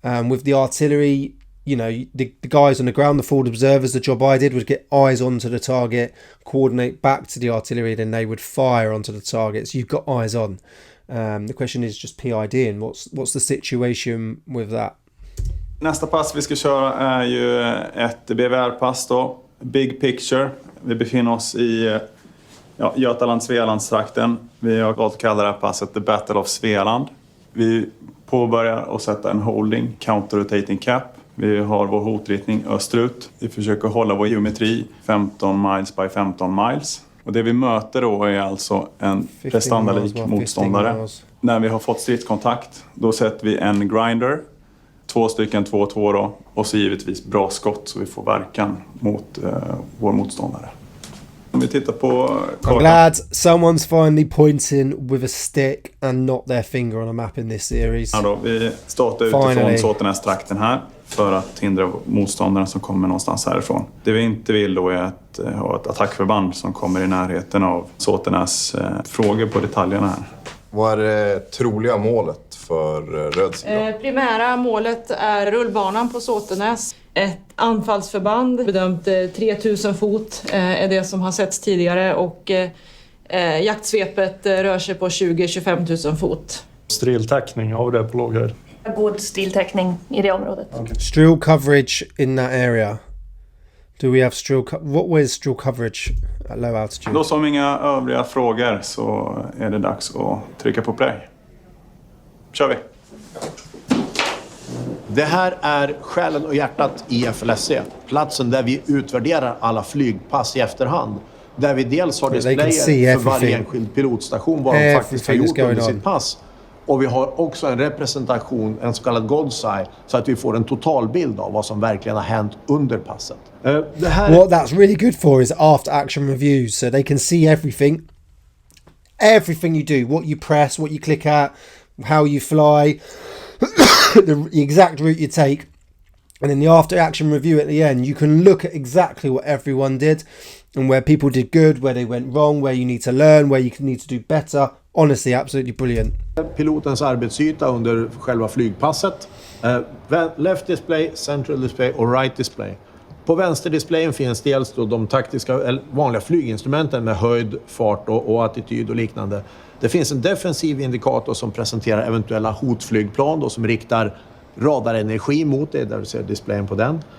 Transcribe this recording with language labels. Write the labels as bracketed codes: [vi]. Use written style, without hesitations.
[en] With the artillery, you know, the guys on the ground, the forward observers, the job I did was get eyes onto the target, coordinate back to the artillery, then they would fire onto the target. So you've got eyes on. The question is just PID and what's the situation with that? [sv] Nästa pass vi ska köra är ju ett BVR-pass då. Big picture. Vi befinner oss i Götaland-Svealandstrakten. Vi har valt att kalla det här passet The Battle of Svealand. Vi påbörjar att sätta en holding, counter-rotating cap. Vi har vår hotriktning österut. Vi försöker hålla vår geometri [en] 15 miles by 15 miles. [sv] Och det vi möter då är alltså en prestandalik motståndare. När vi har fått stridskontakt, då sätter vi en grinder. 2 stycken 2-2 då. Och så givetvis bra skott så vi får verkan mot vår motståndare. Om vi tittar på [en] I'm glad someone's finally pointing with a stick and not their finger on a map in this series. [sv] Ja då, vi startar utifrån Såtenäs-trakten här för att hindra motståndarna som kommer någonstans härifrån. Det vi inte vill då är att ha ett attackförband som kommer i närheten av Såtenäs. Frågor på detaljerna här. Vad är det troliga målet för röd sida? Primära målet är rullbanan på Såtenäs. Ett anfallsförband bedömt 3000 fot är det som har setts tidigare och jaktsvepet rör sig på 20-25 000 fot. Striltäckning, har vi det på låg höjd? God stiltäckning i det området. [en] Strill coverage in that area. Do we have what was strill coverage at low altitude? [sv] Då som inga övriga frågor så är det dags att trycka på play. Kör vi! Det här är själen och hjärtat i FLSC. Platsen där vi utvärderar alla flygpass i efterhand. Där vi dels har displayer för varje enskild pilotstation vad de faktiskt har gjort under sitt pass. Och vi har också en representation, en så kallad God's eye, så att vi får en totalbild av vad som verkligen har hänt under passet. [en] What that's really good for is after action reviews, so they can see everything. Everything you do, what you press, what you click at, how you fly, the exact route you take. And in the after action review at the end, you can look at exactly what everyone did and where people did good, where they went wrong, where you need to learn, where you need to do better. Honestly, absolutely brilliant. [sv] Pilotens arbetsyta under själva flygpasset. [en] Left display, central display [sv] och [en] right display. [sv] På vänsterdisplayen finns dels då de taktiska, vanliga flyginstrumenten med höjd, fart och attityd och liknande. Det finns en defensiv indikator som presenterar eventuella hotflygplan då, som riktar radarenergi mot det, där du ser displayen på den.